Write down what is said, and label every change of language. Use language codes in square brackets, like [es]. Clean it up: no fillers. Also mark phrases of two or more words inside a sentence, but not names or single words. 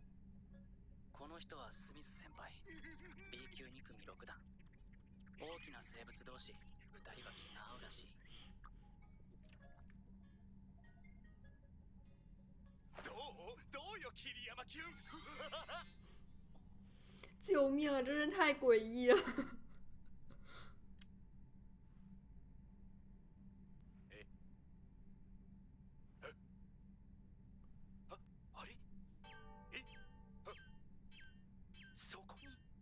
[ja] この人はスミス先輩 B 級2組6段大きな生物同士2人は気が合うらしい。どうよ桐山キュン。 [zh] 救命啊！真是太诡异了。 [ja] あれ？そこに？